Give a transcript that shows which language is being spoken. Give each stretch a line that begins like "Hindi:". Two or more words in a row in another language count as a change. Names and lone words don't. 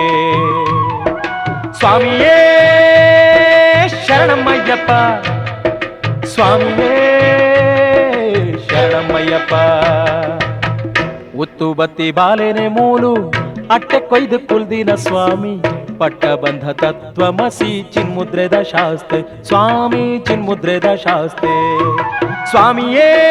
Malayalam: സ്വാമിയേ ശരണമയ്യപ്പ സ്വാമിയേ ശരണമയ്യപ്പ
Tulu: ಉತ್ತು ಬತ್ತಿ ಬಾಲೆನೆ ಮೂಲು ಅಟ್ಟೆ ಕೊಯ್ದು ಕುಲ್ದಿನ ಸ್ವಾಮಿ ಪಟ್ಟ ಬಂಧ ತತ್ವಮಸಿ ಚಿನ್ಮುದ್ರೆದ ಶಾಸ್ತೆ ಸ್ವಾಮಿ ಚಿನ್ಮುದ್ರೆದ ಶಾಸ್ತೆ ಸ್ವಾಮಿಯೇ